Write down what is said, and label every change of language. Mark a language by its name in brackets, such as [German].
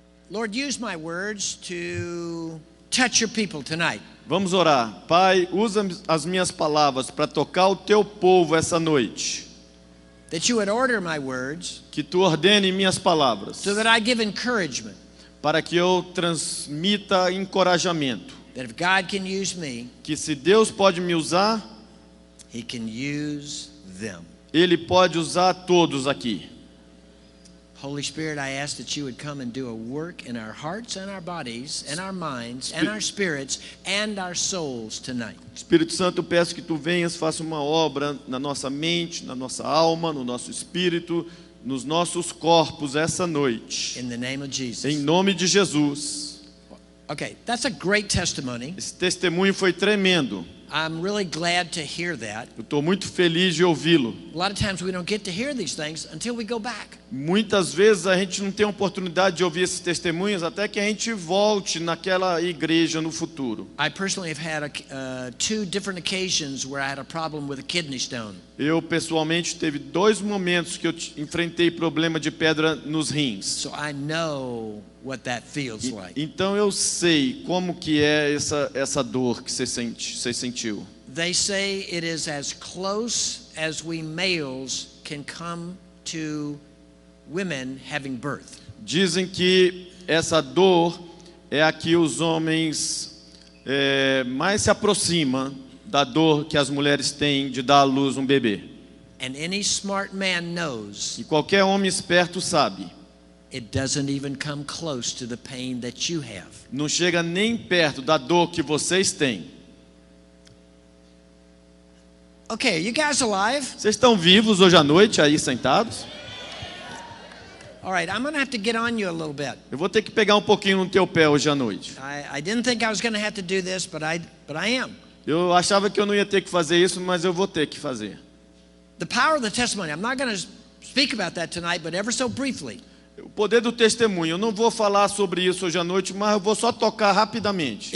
[English] Lord, use my words to touch your people tonight. [Portuguese] Vamos orar. Pai, usa as minhas palavras para tocar o teu povo essa noite. [English] That you would order my words. [Portuguese] Que tu ordene minhas palavras. [English] So that I give encouragement. [Portuguese] Para que eu transmita encorajamento. [English] That if God can use me, [Portuguese] que se Deus pode me usar, [English] He can use them. [Portuguese] Ele pode usar todos aqui. [English] Holy Spirit, I ask that you would come and do a work in our hearts and our bodies and our minds and our spirits and our souls tonight. [Portuguese] Espírito Santo, eu peço que tu venhas, faça uma obra na nossa mente, na nossa alma, no nosso espírito, nos nossos corpos essa noite. [English] In the name of Jesus. [Portuguese] Em nome de Jesus. [English] Okay, that's a great testimony. [Portuguese] Esse testemunho foi tremendo. [English] I'm really glad to hear that. [Portuguese] Eu estou muito feliz de ouvi-lo. [English] A lot of times we don't get to hear these things until we go back. [Portuguese] Muitas vezes a gente não tem a oportunidade de ouvir esses testemunhos até que a gente volte naquela igreja no futuro. [English] I personally have had 2 different occasions where I had a problem with a kidney stone. [Portuguese] Eu, pessoalmente, teve 2 momentos que eu enfrentei problema de pedra nos rins. [English] So I know what that feels like. [Portuguese] Então eu sei como que é essa dor que você sentiu. [English] They say it is as close as we males can come to women having birth. [Portuguese] Dizem que essa dor é a que os homens mais se aproxima da dor que as mulheres têm de dar à luz um bebê. [English] And any smart man knows [Portuguese] E qualquer homem esperto sabe, [English] it doesn't even come close to the pain that you have. [Portuguese] não chega nem perto da dor que vocês têm. [English] Okay, are you guys alive? [Portuguese] Vocês estão vivos hoje à noite aí sentados? [English] All right, I'm going to have to get on you a little bit. [Portuguese] Eu vou ter que pegar um pouquinho no teu pé hoje à noite. [English] I didn't think I was going to have to do this, but I am. [Portuguese] Eu achava que eu não ia ter que fazer isso, mas eu vou ter que fazer. [English] The power of the testimony. I'm not going to speak about that tonight, but ever so briefly. [Portuguese] O poder do testemunho. Eu não vou falar sobre isso hoje à noite, mas eu vou só tocar rapidamente.